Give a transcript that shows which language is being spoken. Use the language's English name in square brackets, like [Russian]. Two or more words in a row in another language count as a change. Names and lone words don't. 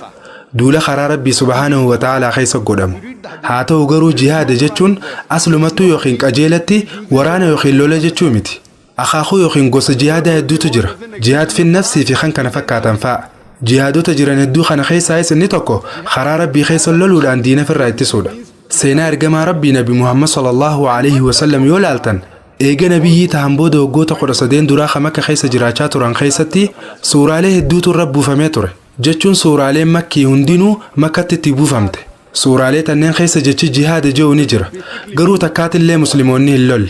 [Oromo] Duula karaa rabbii [Arabic] سبحانه وتعالى [Oromo] keessa godhamu. Haa ta'u garuu jihaada jechuun aslumattuu yookiin qajeelatti waraana yookiin lola jechuu miti. Akaakuu yookiin gosa jihaadaa hedduutu jira. Jihaad fi nafsii fi kan kana fakkaatan fa'a. Jihaadota jiran hedduu kana keessaa inni tokko karaa rabbii keessa loluudhaan diina ofirraa ittisuudha. Seenaa ergamaa rabbii Nabi Muhammad [Arabic] صلى الله عليه وسلم [Oromo] yoo laaltan eega nabiyyii ta'an booda waggoota 13 duraa kan Makka keessa jiraachaa turan keessatti suuraalee hedduutu irra buufamee ture. Jechuun suuraaleen makkii hundinuu Makkatti itti buufamte. Suuraalee tanneen keessa jechi jihaada jedhu ni jira. Garuu takkaatillee musliimoonni hin lolle.